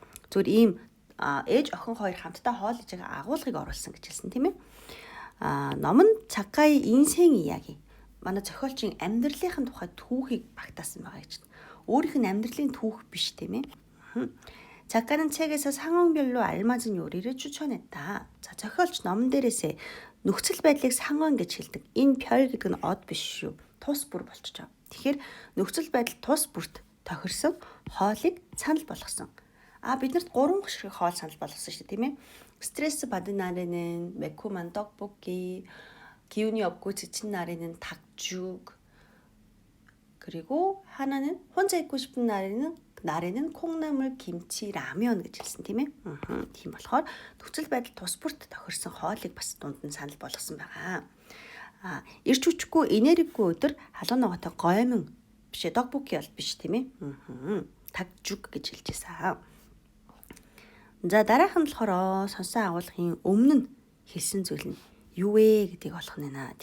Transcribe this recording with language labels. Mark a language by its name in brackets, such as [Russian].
[Mongolian] Зүгээр ийм ээж охин хоёр хамтдаа хоол хийж байгаа агуулгыг оруулсан гэж хэлсэн тийм ээ. ном нь [Korean] 작가의 인생 이야기. [Mongolian] манай зохиолчийн амьдралын тухай түүхийг багтаасан байгаа гэж. өөрийнх нь амьдралын түүх биш тийм ээ. [Korean] 작가는 책에서 상황별로 알맞은 요리를 추천했다. [Mongolian] 자, зохиолч номон дээрээсээ нөхцөл байдлыг 상황 гэж хэлдэг. Энэ 별 гэдэг нь од биш шүү. Тус бүр болчихоо. Тэгэхээр нөхцөл байдал тус бүрт тохирсон хоолыг санал болгосон. биднэрт 3 гişрэг хоол санал болгосон шүү дээ, тийм ээ. [Korean] 스트레스 받은 날에는 매콤한 떡볶이, 기운이 없고 지친 날에는 닭죽, 그리고 하나는 혼자 있고 싶은 날에는 콩나물 김치 라면 [Mongolian] гэж хэлсэн тийм ээ. Тийм болохоор нөхцөл байдал тус бүрт тохирсон хоолыг бас дунд нь санал болгосон байгаа. Ирч хүчгүй энергигүй өдөр халуун ногоотой гоймон биш 떡볶이 бол биш тийм ээ. 닭죽 гэж хэлж байсан. За дараах нь болохоор сонсон агуулгын өмнө нь хэлсэн зүйл нь юу вэ гэдгийг олох нь байна.